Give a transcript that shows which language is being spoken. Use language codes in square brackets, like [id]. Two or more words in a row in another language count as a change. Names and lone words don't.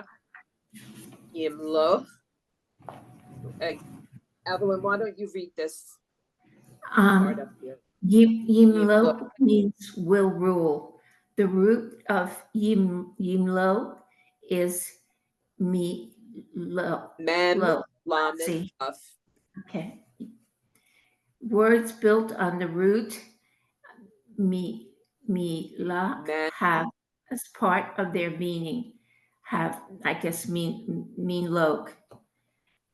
[en] Yimloch. Evelyn, why don't you read this part up here? Yimlo means will rule. The root of Yimlo is lo. Mem, Lo. Lamed, See. Kaf. Okay. Words built on the root la Mem, have as part of their meaning have, I guess, mean log.